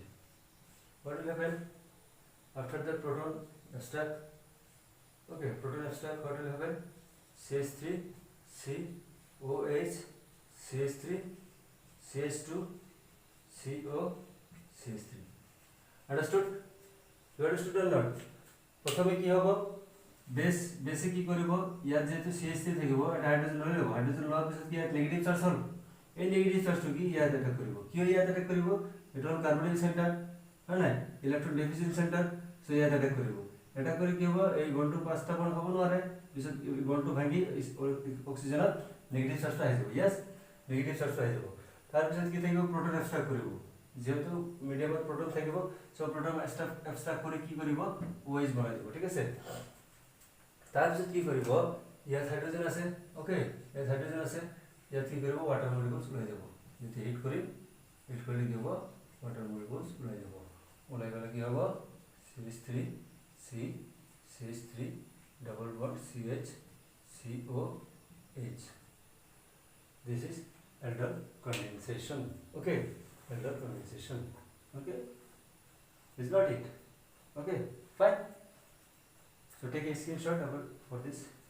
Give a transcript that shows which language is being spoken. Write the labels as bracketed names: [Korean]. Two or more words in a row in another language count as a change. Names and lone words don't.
[English] What will happen after the proton extract? Okay, proton extract, what will happen? CH3, COH, CH3, CH2, CO, CH3. Understood? You understood or not? [Bangla] প্রথমে কি হবে? বেসে কি করব? [Assamese] ইয়ার যেহেতু CH3 থাকিব, এটা হাইড্রোজেন লই লব। হাইড্রোজেন লওয়ার পিছত কি [English] negative charge [Assamese] হল? এই [English] negative charge [Assamese] কি ইয়াত অ্যাটাক করব। কি ইয়াত অ্যাটাক করব? এটা হল [English] carbonic centre, [Assamese] হ্যাঁ না? [English] electron deficient centre, so [Assamese] ইয়াত অ্যাটাক করব। এটা করে কি হবে? এই বন্ডটো পাঁচটা বন্ড হব নরে, পিছত বন্ডটো ভাঙি অক্সিজেনত [English] negative charge [Assamese] আহি যাব। ইয়েস, [English] negative charge [Assamese] আহি যাব। তার পিছত কি থাকিব? [English] proton extract [Assamese] করব। যেহেতু মিডিয়ামত প্রোটন থাকিব, সো [English] proton extract [Assamese] করে কি করব? OH বনাই দিব। ঠিক আছে? তার পিছত কি করব? ইয়াত হাইড্রোজেন আছে, ওকে, ইয়াত হাইড্রোজেন আছে, ইয়াত কি করব? [English] water molecules [Assamese] ওলাই যাব। যদি হিট করি, হিট করলে কি হবে? [English] water molecules [Assamese] ওলাই যাব। ওলাই গেলে কি হবে? CH3, CH3, [English] double bond CH, COH. This is aldol condensation. Okay, aldol condensation. Okay, is not it? Okay, fine. So take a screenshot for this.